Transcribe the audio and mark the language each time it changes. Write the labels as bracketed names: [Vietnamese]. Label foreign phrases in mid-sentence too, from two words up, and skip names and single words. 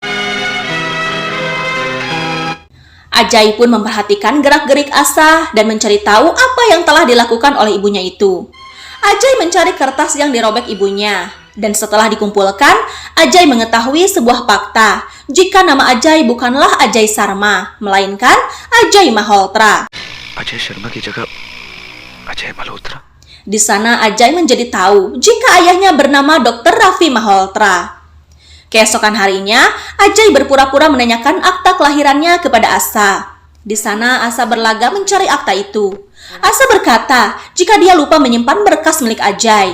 [Indonesian] Ajay pun memperhatikan gerak-gerik Asa dan mencari tahu apa yang telah dilakukan oleh ibunya itu. Ajay mencari kertas yang dirobek ibunya, dan setelah dikumpulkan, Ajay mengetahui sebuah fakta, jika nama Ajay bukanlah Ajay Sharma, melainkan Ajay Malhotra. [Hindi] अजय शर्मा की जगह अजय मल्होत्रा। [Indonesian] Di sana Ajay menjadi tahu jika ayahnya bernama Dr. Rafi Malhotra. Keesokan harinya, Ajay berpura-pura menanyakan akta kelahirannya kepada Asa. Di sana Asa berlaga mencari akta itu. Asa berkata jika dia lupa menyimpan berkas milik Ajay.